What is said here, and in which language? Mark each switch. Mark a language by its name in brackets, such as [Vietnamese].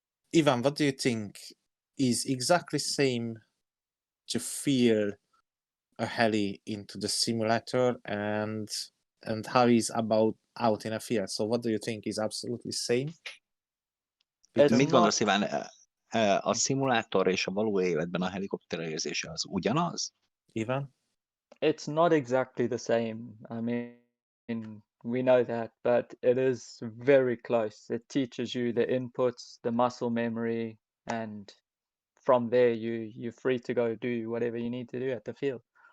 [English] Ivan, what do you think is exactly same to feel a heli into the simulator and how is about out in a field? So what do you think is absolutely same? [Hungarian] Mit gondolsz, Iván? A szimulátor és a való életben a helikopterezése az ugyanaz? [English] Ivan? It's not exactly the same. I mean, we know that, but it is very close. It teaches you the inputs, the muscle memory, and from there you're free to go do whatever you need to do at the field.